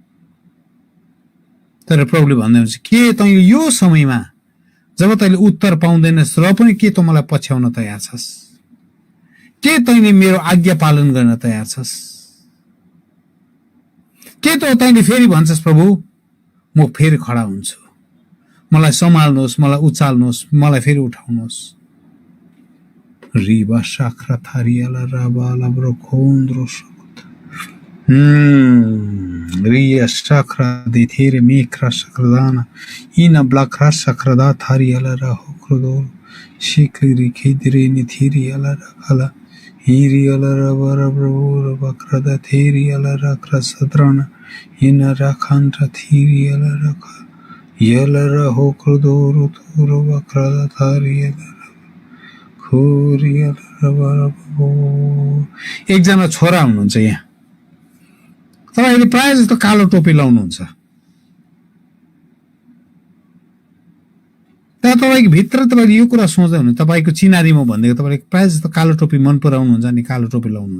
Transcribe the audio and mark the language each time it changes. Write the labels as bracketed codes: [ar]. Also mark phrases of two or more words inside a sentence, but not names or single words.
[ne] तर प्रभुले भन्नुहुन्छ के तैँले यो समयमा जब तैँले उत्तर पाउँदैनस् र पनि के तँ मलाई पछ्याउन तयार छस्? के तैँले मेरो आज्ञा पालन गर्न तयार छस्? के त तैँले फेरि भन्छस् प्रभु म फेरि खडा हुन्छु, मलाई सम्हाल्नुहोस्, मलाई उचाल्नुहोस्, मलाई फेरि उठाउनुहोस्। रिबा साख्रा थारियाला राबाला ब्रोखोन्द्रो रिया साख्रा दे थेरे मेख्रा सक्रादाना इना ब्लाख्रा सक्रादा थारियाला राहो क्रोदोर शिखरी खेदरे नि थिरियाला रखाला हिरियाला रबरा ब्रोर बक्रदा थेरियाला रखरा सद्राना इना राखांtra थिरियाला रखा याला राहो क्रोदोर थोरो बक्रदा थारियाला खोरियाला रबरा ब्रो। एकजना छोरा हुनुहुन्छ यहाँ, तपाईले प्राय जस्तो कालो टोपी लाउनुहुन्छ, तर तपाईको भित्र तपाईले यो कुरा सोच्दै हुनुहुन्छ, तपाईको चिनारी म भन्दैको तपाईले प्राय जस्तो कालो टोपी मन पराउनुहुन्छ अनि कालो टोपी लाउनुहुन्छ।